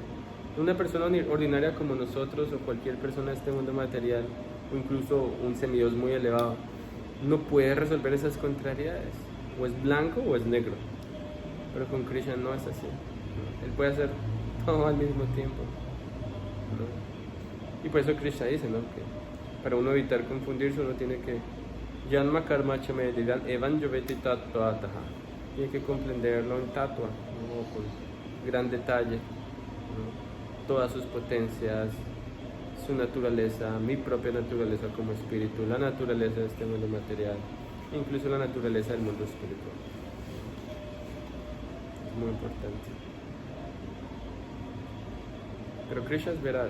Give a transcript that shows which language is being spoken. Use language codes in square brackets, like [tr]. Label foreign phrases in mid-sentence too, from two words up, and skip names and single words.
[es] Una persona ordinaria como nosotros o cualquier persona de este mundo material, o incluso un semidios muy elevado, no puede resolver esas contrariedades. O es blanco o es negro. Pero con Krishna no es así. Él puede hacer todo al mismo tiempo, ¿no? Y por eso Krishna dice, ¿no?, que para uno evitar confundirse, uno tiene que [sa] Janma karma chamedidan evan yoveti tattva ataha. [es] Tiene que comprenderlo en tattva, ¿no?, con gran detalle, ¿no?, todas sus potencias, su naturaleza, mi propia naturaleza como espíritu, la naturaleza de este mundo material, incluso la naturaleza del mundo espiritual. Es muy importante. Pero Krishna es veraz.